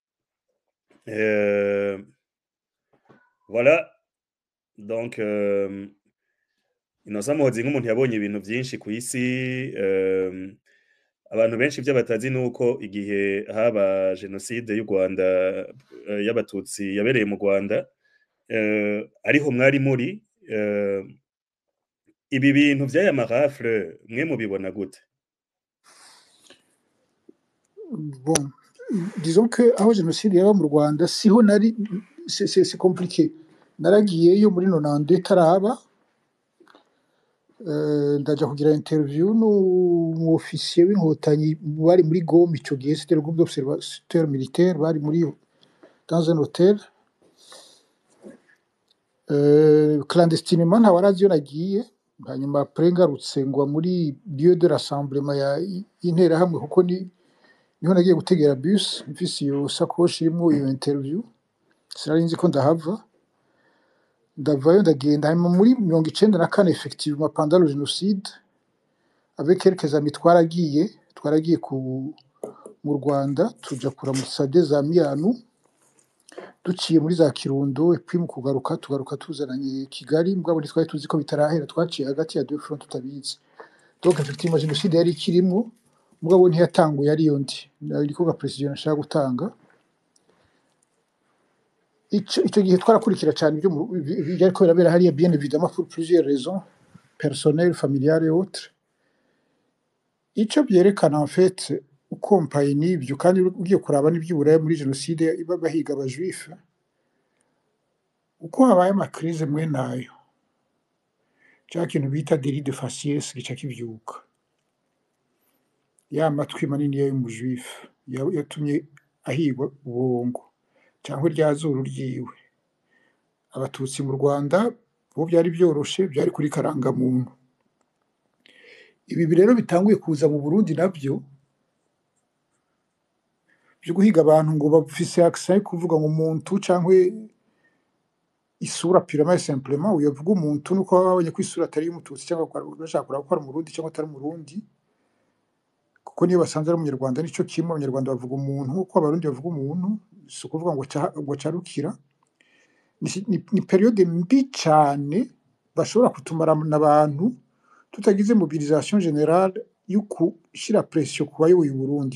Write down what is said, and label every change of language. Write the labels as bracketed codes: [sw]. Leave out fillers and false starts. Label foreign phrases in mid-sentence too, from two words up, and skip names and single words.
[fr] voilà donc [rn] Innocent Muhozi nk'umuntu yabonye ibintu byinshi ku isi abantu benshi ibyo batazi nuko igihe haba genocide y'u Rwanda y'abatutsi yabereye mu Rwanda ariho mwari muri ibi bintu by'aya marafle mwe mubibona gute? [fr] Bon, disons que [rn] aho jenoside yaba mu Rwanda siho nari, [fr] c'est compliqué. [rn] Naragiyeyo muri 92 taraba, ndaja kugira interview n'umu officier w'inkotanyi bari muri Goma ico gihe, [fr] c'était le groupe d'observateurs militaires [rn] bari muri [fr] dans un hôtel. [rn] Clandestinement nta warazi yo nagiye, hanyuma après ngarutse ngwa muri [fr] lieu de rassemblement [rn] y'interahamwe kuko niho nagiye gutegera bus mfise iyo sakoshi irimo iyo interview, sinari nzi ko ndahava. Ndavayo ndagenda hanyuma muri 94 [fr] effectivement pendant le génocide avec quelques amis [rn] twaragiye mu Rwanda tuja kuramutsa [fr] des amis à nous [rn] duciye muri za Kirundo [fr] et puis [rn] mu tugaruka tuzananye Kigali, mugabo twari tuzi ko bitarahera, twaciye hagati ya [fr] deux fronts [rn] tutabizi. [fr] Donc effectivement [rn] génocide yari kirimo, mugabo ntiyatanguye ari yo ndi ariko ga president nashaka gutanga. Ico gihe twarakurikira cyane ibyo byariko birabera hariya, [fr] bien évidemment pour plusieurs raisons personnelles, familiales et autres. [rn] Ico byerekana [fr] en fait [rn] ukompaye n'ibyo kandi ugiye kuraba n'iby'Uburaya muri jenoside bahiga abajuif, uko habaye amakrize mwe nayo cya kintu bita [fr] délit de faciès [rn] gica kivyuka, ya matwi manini y'umujuif yatumye ahigwa ubongo cyangwa rya zuru ryiwe. Abatutsi mu Rwanda bo byari byoroshe, byari kuri karangamuntu. Ibi rero bitanguye kuza mu Burundi nabyo byo guhiga abantu ngo bafise accent kuvuga ngo umuntu cyangwa isura [fr] purement simplement, [rn] uyavuga umuntu nuko babonye ko isura atari y'umututsi cyangwa bashaka kuraba ko ari umurundi cyangwa atari umurundi, kuko niyo basanze ari umunyarwanda nico kimwe. Abanyarwanda bavuga umuntu uko abarundi bavuga umuntu, si ukuvuga ngo carukira. Ni periode mbi cyane bashobora kutumara n'abantu tutagize [fr] mobilisation générale [rn] yo kushira pression ku bayoboye Burundi.